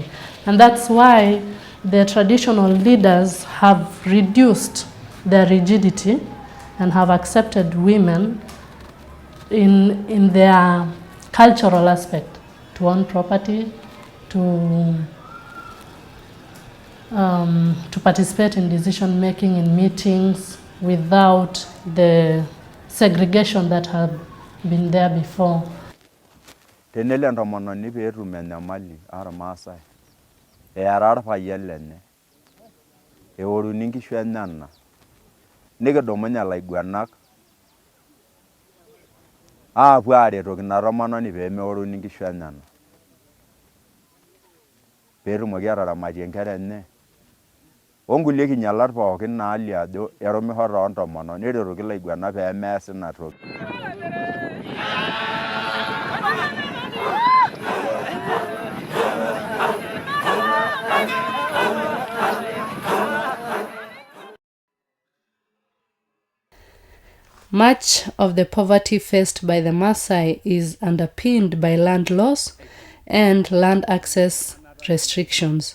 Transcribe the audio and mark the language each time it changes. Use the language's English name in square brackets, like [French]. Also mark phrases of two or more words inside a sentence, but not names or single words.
[English] And that's why the traditional leaders have reduced their rigidity and have accepted women in their cultural aspect to own property, to participate in decision making in meetings without the segregation that had been there before. [Masai] Tenele ntomononi peetum enyamali ormaasai eara irpayian lenye eoruni nkishu enyenak nikidumunye ilaiguanak aapuo aaretoki ina tomononi peemeoruni nkishu enyenak peetumoki ataramatie nkera enye onkulie kinyalat pookin naalio ajo erumisho toontomonok neretoki ilaiguanak peemeas ina toki. [English] Much of the poverty faced by the Maasai is underpinned by land loss and land access restrictions.